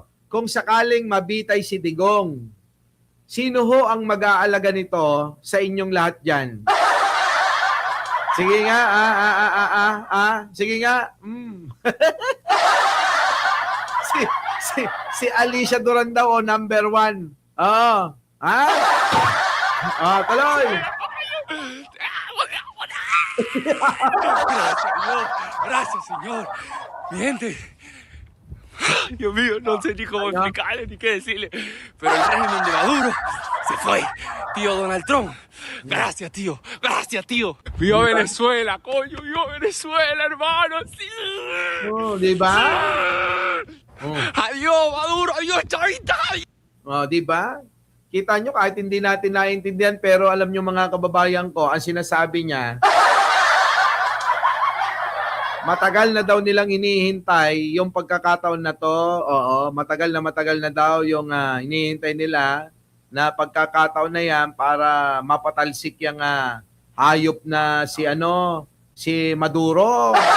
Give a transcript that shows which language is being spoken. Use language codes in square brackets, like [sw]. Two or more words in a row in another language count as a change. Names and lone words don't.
[tl] Kung sakaling mabitay si Digong, sino ho ang mag-aalaga nito sa inyong lahat dyan? Sige nga, sige nga. si Alicia Duran daw, number 1. Tuloy. [es] Gracias, Señor. Gracias, Señor. Mi gente. Dios mío, no sé ni cómo explicarle ni qué decirle. Pero el régimen de Maduro se fue. Tío Donald Trump. Gracias, tío. Gracias, tío. Viva Venezuela, coño. Viva Venezuela, hermano. Sí. [tl] Diba? [es] Adiós, Maduro. Adiós, Chavita. [tl] Diba? Kita nyo, kahit hindi natin naiintindihan, pero alam nyo mga kababayan ko, ang sinasabi niya, matagal na daw nilang inihintay yung pagkakataon na to. Oo, matagal na daw yung inihintay nila na pagkakataon na yan para mapatalsik yung hayop na si Maduro.